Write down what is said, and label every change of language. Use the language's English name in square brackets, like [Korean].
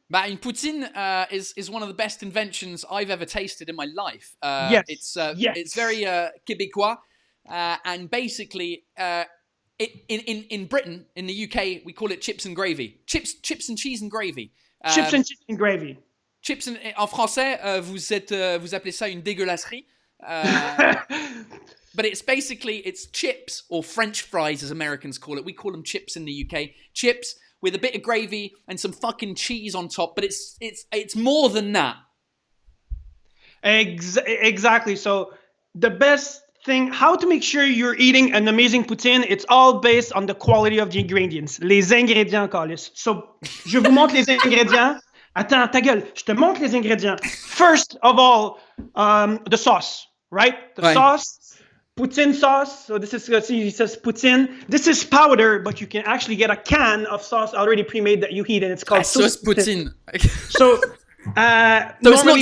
[English] Une poutine is one of the best inventions I've ever tasted in my life. Yes. It's very Québécois, and basically, in Britain, in the UK, we call it chips and gravy. Chips and cheese and gravy. Chips and cheese and gravy. [French] En français, vous appelez ça une dégueulasserie. [English] But it's chips or French fries, as Americans call it. We call them chips in the UK. Chips with a bit of gravy and some fucking cheese on top. But it's more than that. Exactly. So the best thing, how to make sure you're eating an amazing poutine, it's all based on the quality of the ingredients. [French] Les ingrédients, Carlis. So je vous montre les ingrédients. Attends, ta gueule. Je te montre les ingrédients. [English] First of all, the sauce, right? The sauce. Poutine sauce. So this is, see, it says poutine. This is powder, but you can actually get a can of sauce already pre-made that you heat, and it's called [French] sauce poutine. [English] So So it's not normally